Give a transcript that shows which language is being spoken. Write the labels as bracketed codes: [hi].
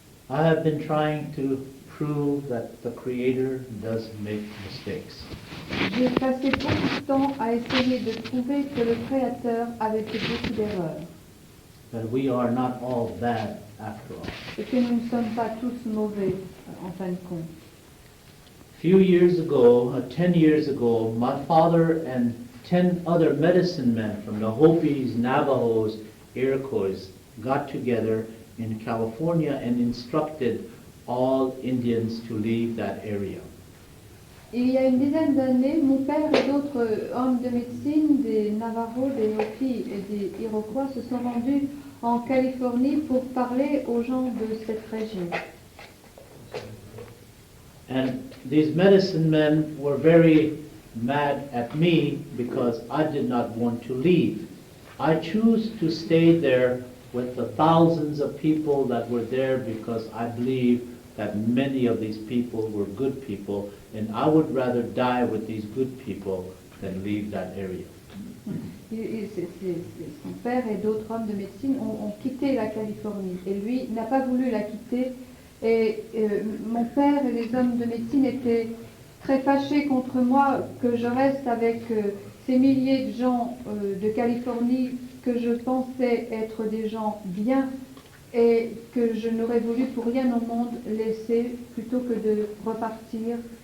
[en] I have been trying to prove that the Creator does make mistakes. [fr] J'ai passé beaucoup de temps à essayer de prouver que le Créateur avait fait beaucoup d'erreurs. [en] That we are not all bad after all. [fr] Et que nous ne sommes pas tous mauvais, en fin de compte. [en] Few years ago, 10 years ago, my father and 10 other medicine men from the Hopis, Navajos, Iroquois got together in California and instructed all Indians to leave that area. [fr] Il y a une dizaine d'années, mon père et d'autres hommes de médecine, des Navajos, des Hopis et des Iroquois, se sont rendus en Californie pour parler aux gens de cette région. [en] And these medicine men were very mad at me because I did not want to leave. I chose to stay there with the thousands of people that were there because I believe that many of these people were good people, and I would rather die with these good people than leave that area. [fr] Son père et d'autres hommes de médecine ont quitté la Californie et lui n'a pas voulu la quitter. Et mon père et les hommes de médecine étaient très fâchés contre moi que je reste avec ces milliers de gens de Californie que je pensais être des gens bien et que je n'aurais voulu pour rien au monde laisser plutôt que de repartir.